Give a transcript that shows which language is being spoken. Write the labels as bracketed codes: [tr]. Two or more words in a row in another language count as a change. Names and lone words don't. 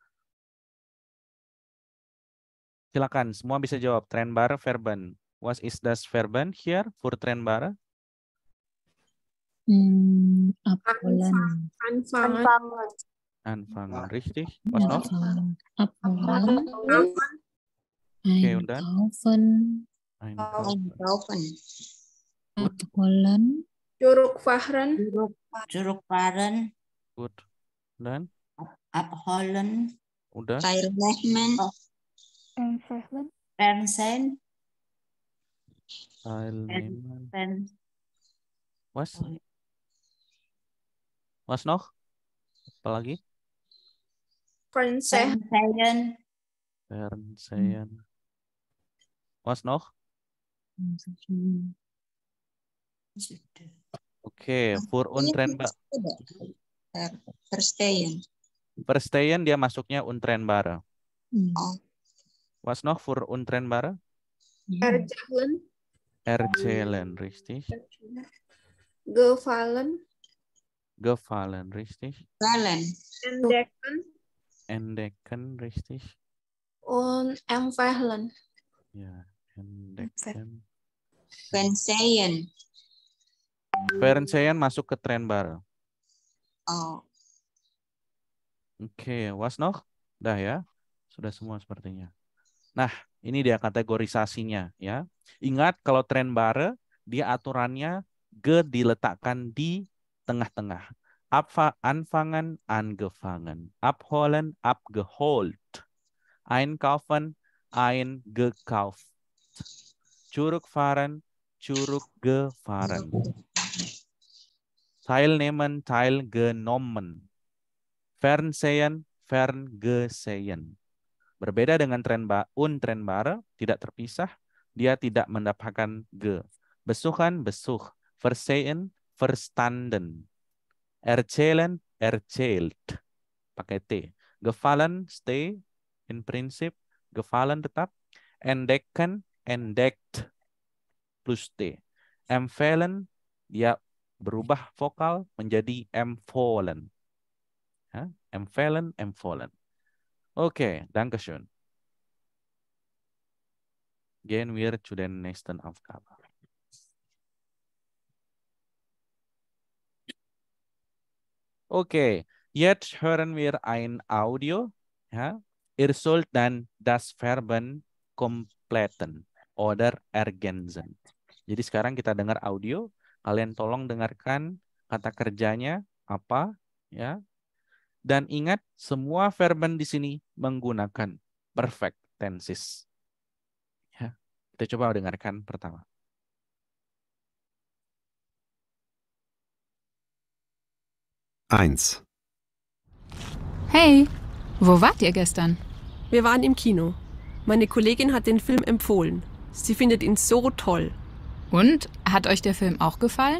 [id] Silakan, semua bisa jawab. [de] Trennbare Verben. Was ist das Verben hier für trennbare? Abholen. Anfangen. Anfangen, richtig. Was noch? Abholen. Oke, und dann? Einkaufen. Einkaufen. Abholen. Zurückfahren. Zurückfahren. Gut. Dan? Abholen. [id] Udah? [de] Teilnehmen. Fernsehen. Teilnehmen. Was? Was noch? [id] Apa lagi? [de] Fernsehen. Was noch? Oke, für untrennbar. [id] Verstehen dia masuknya untrennbare. [de] Was noch für untrennbare? Erzählen, richtig. Gefallen, richtig. Entdecken, richtig. Und empfehlen. Ja, entdecken. Fernsehen [id] masuk ke [de] trennbare. Oh. Oke, was noch? [id] Dah ya. Sudah semua sepertinya. Nah, ini dia kategorisasinya ya. Ingat kalau tren bare dia aturannya ge diletakkan di tengah-tengah. [de] Anfangen, angefangen. Abholen, abgeholt. Einkaufen, eingekauft. Zurückfahren, zurückgefahren. Teilnehmen, teilgenommen. Fernsehen, ferngesehen. [id] Berbeda dengan tren bare, tidak terpisah, dia tidak mendapatkan ge. [de] Besuchen, besuch. Versehen, verstanden. Erzählen, erzählt. [id] Pakai T. [de] Gefallen, stay. [id] In prinsip, gefallen tetap. [de] Entdecken, entdeckt. Plus T. Empfehlen, [id] dia berubah vokal menjadi empfohlen. [de] Empfehlen, empfohlen. Okay, Dankeschön. Gehen wir zu den nächsten Aufgabe. Okay, jetzt hören wir ein Audio. Ja? Ihr sollt dann das Verben kompletten oder ergänzen. [id] Jadi sekarang kita dengar audio. Kalian tolong dengarkan kata kerjanya apa, ya. Dan ingat semua verben di sini menggunakan [en] perfect tenses. [id] Ya, kita coba dengarkan pertama. [de] Eins. Hey, wo wart ihr gestern? Wir waren im Kino. Meine Kollegin hat den Film empfohlen. Sie findet ihn so toll. Und, hat euch der Film auch gefallen?